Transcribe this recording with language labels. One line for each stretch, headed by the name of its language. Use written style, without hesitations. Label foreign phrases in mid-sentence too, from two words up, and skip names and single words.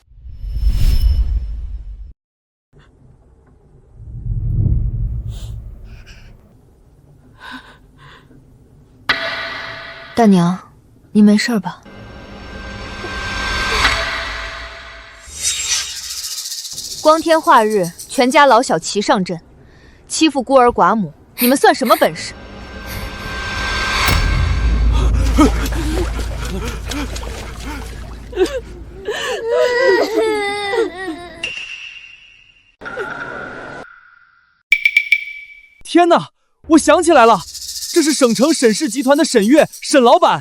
Chinese: 大娘，你沒事吧？光天化日，全家老小齊上陣，欺負孤兒寡母，你們算什麼本事？天哪，我想起來了，這是省城沈氏集團的沈月，沈老闆，